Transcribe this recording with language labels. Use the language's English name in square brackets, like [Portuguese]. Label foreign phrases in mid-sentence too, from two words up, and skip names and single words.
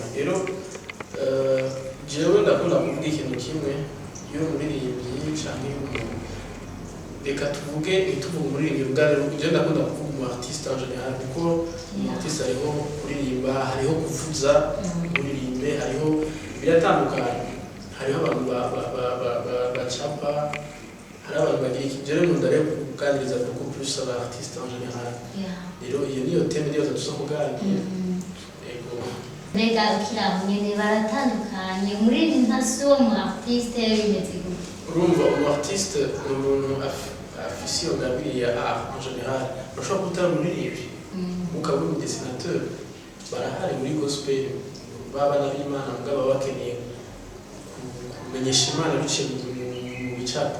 [Rundi] rero jewe ndakunda kuvuga ikintu kimwe iyo umuririmbyi canke reka tuvuge ntituvuge umuririmbyi ubwari. jewe ndakunda kuvuga umu-artiste [French] en general [Rundi] kuko umu-artiste hariho kuririmba, hariho kuvuza kuririmbe, hariho biratandukanye. hariho abantu bacapa, hari abantu bagira iki. jewe nkunda rero kuganiriza [French] beaucoup plus [Rundi] aba-artiste [French] en general. [Rundi] rero iyo niyo teme niyo tuza kuganira. Mbega ukiraho nyene baratandukanye muri ntasi wo mu-artiste bimeze gute? urumva umu-artiste ni umuntu afise iyo ngabire ya [French] art en general. [Rundi] urashobora gutara umuririmbyi ukaba uri umudessinateur, barahari muri gospel b'abana b'Imana mugabo bakeneye kumenyesha Imana biciye mu bicapo.